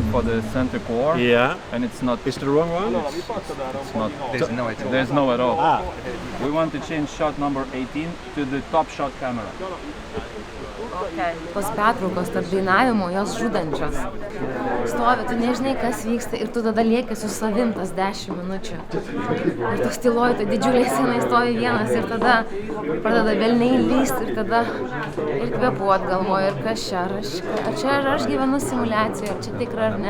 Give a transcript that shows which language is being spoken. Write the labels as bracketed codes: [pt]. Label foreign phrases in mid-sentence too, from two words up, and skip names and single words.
[en] the center core. Yeah. And it's not. Is the wrong one? It's not. There's no at all. There's no at all. We want to change shot number 18 to the top shot camera. [lt] Tos pertraukos tarp dainavimo, jos žudančios. Stovi, tu nežinai, kas vyksta ir tu tada lieki su savim tas 10 minučių. Ir tos tyloj, tai didžiuliai scenai stovi vienas ir tada pradeda velniai lyst ir tada ir kvėpuot galvoju, ir kas čia, ar aš gyvenu simuliacijoje, ar čia tikra ar ne.